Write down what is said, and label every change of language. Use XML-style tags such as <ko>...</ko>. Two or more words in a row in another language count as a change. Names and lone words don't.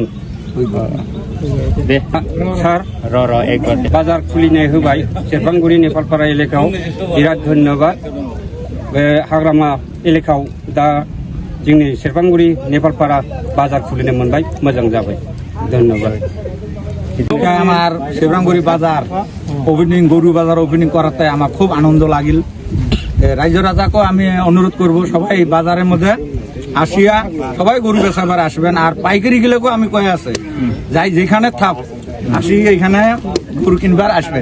<brx>दे सार एक बार बाजार खुलिनाय होबाय सेरफांगुरि नेपालपारा एलेकायाव, बिराद धन्यबाद। बे हाग्रामा एलेकायाव दा जोंनि सेरफांगुरि नेपालपारा बाजार खुलिनो मोनबाय, मोजां जाबाय। धन्यबाद।</brx> <bn>আমার সেবরাঙ্গুড়ি বাজার ওপেনিং, গরু বাজার ওপেনিং করাতে আমার খুব আনন্দ লাগিল। রাজ্য রাজাকেও আমি অনুরোধ করব সবাই বাজারের মধ্যে আসিয়া সবাই গরু বেচাবার আসবেন। আর পাইকারি গেলেও আমি কয়ে আছে যাই যেখানে থাক আসি এখানে গরু কিনবার আসবেন।</bn>